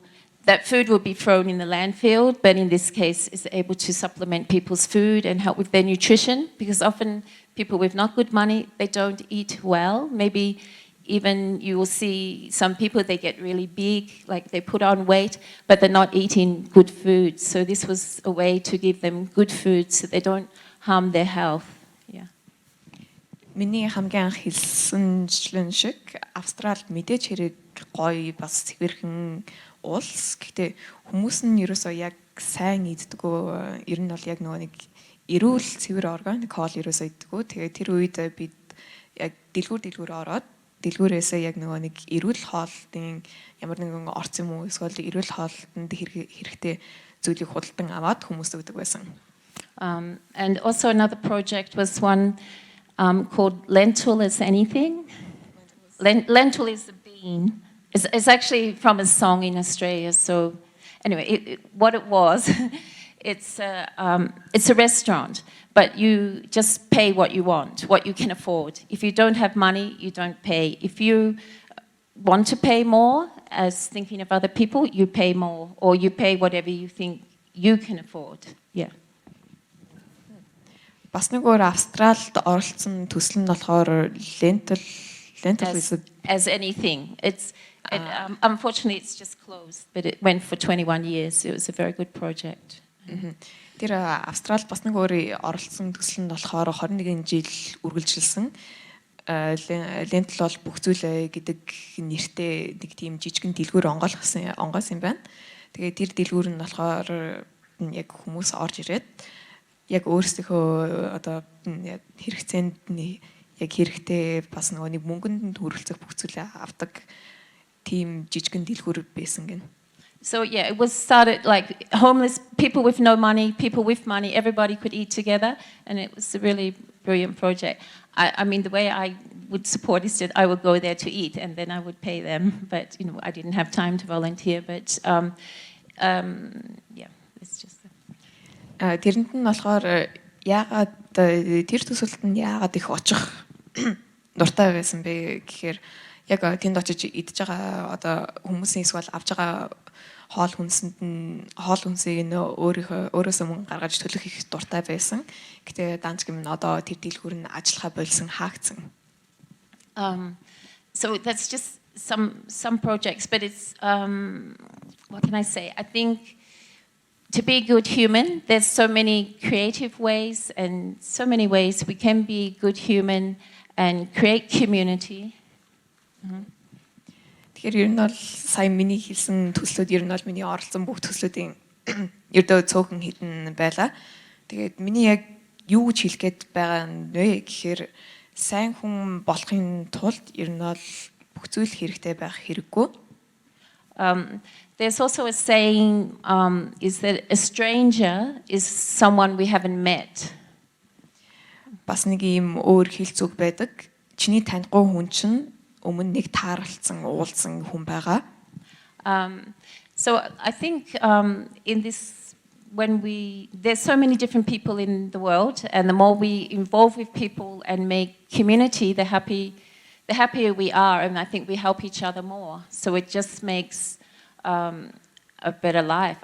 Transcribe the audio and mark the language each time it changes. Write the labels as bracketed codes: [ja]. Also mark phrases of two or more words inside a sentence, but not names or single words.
[en] That food will be thrown in the landfill, but in this case, it's able to supplement people's food and help with their nutrition, because often people with not good money, they don't eat well. Maybe even you will see some people, they get really big, like they put on weight, but they're not eating good food. So this was a way to give them good food so they don't harm their health. Yeah. [mn] Миний хамгийн анх хэлсэн жичлэн шиг Австралид мэдээж хэрэг гоё бас цэвэрхэн улс. Гэхдээ хүмүүс нь ерөөсөө яг сайн иддэггүй. Ер нь бол яг нөгөө нэг эрүүл цэвэр органик хоол ерөөсөө иддэггүй. Тэгээд тэр үед бид яг дэлгүүр ороод дэлгүүрээсээ яг нөгөө нэг эрүүл хоолтын ямар нэгэн орц юм уу эсвэл эрүүл хоолтонд хэрэгтэй зүйлийг худалдан аваад хүмүүст өгдөг байсан. [en] And also another project was one called Lentil is Anything. Lentil is a bean. It's actually from a song in Australia. So anyway, what it was, it's a restaurant, but you just pay what you want, what you can afford. If you don't have money, you don't pay. If you want to pay more, as thinking of other people, you pay more, or you pay whatever you think you can afford. Yeah. [mn] Бас нэг өөр Австралид оролцсон төсөл нь болохоор [en] lentil is as anything. Unfortunately, it's just closed, but it went for 21 years. It was a very good project. [mn] Тэр Австралид бас нэг өөр оролцсон төсөл нь болохоор 21 жил үргэлжилсэн. Lentil бол бүх зүйлээ гэдэг нэртэй нэг тийм жижигэн дэлгүүр онгоос юм байна. Тэгээд тэр дэлгүүр нь болохоор яг хүмүүс орж ирээд яг өөрсдийнхөө одоо яг хэрэгцээнд нь яг хэрэгтэй бас нэг мөнгөнд хүрэлцэх бүх зүйлээ авдаг тийм жижигэн дэлгүүр байсан гэн. [en] So yeah, it was started like homeless people with no money, people with money, everybody could eat together, and it was a really brilliant project. I mean, the way I would support is that I would go there to eat, and then I would pay them. But I didn't have time to volunteer. But yeah, it's just. [mn] Тэрэнд нь болохоор яагаад тэр төсөлд нь яагаад их очих дуртай байсан бэ гэхээр яг тэнд очиж идж байгаа одоо хүмүүсийн эсвэл авж байгаа хоол хүнсийг нь өөрөөсөө мөнгө гаргаж төлөх их дуртай байсан. Гэтэ данч гэмн одоо тэр дэлгүүр нь ажиллахаа болсон хаагдсан. [en] So that's just some projects, but it's what can I say? I think to be a good human, there's so many creative ways and so many ways we can be good human and create community. [mn] Тэгэхээр ер нь бол сая миний хэлсэн төслүүд ер нь бол миний оролцсон бүх төслүүдийн ердөө цөөхөн хідэн байлаа. Тэгээд миний яг юу гэж хэлэх гээд байгаа нь вэ гэхээр сайн хүн болохын тулд ер нь бол бүх зүйл хэрэгтэй байх хэрэггүй. [en] There's also a saying is that a stranger is someone we haven't met. [mn] Бас нэг юм өөр хэлцүүг байдаг. Чиний танихгүй хүн чинь өмнө нэг таарлцсан, уулзсан хүн байгаа. [en] So I think in this, there's so many different people in the world, and the more we involve with people and make community, the happier we are, and I think we help each other more. So it just makes a better life.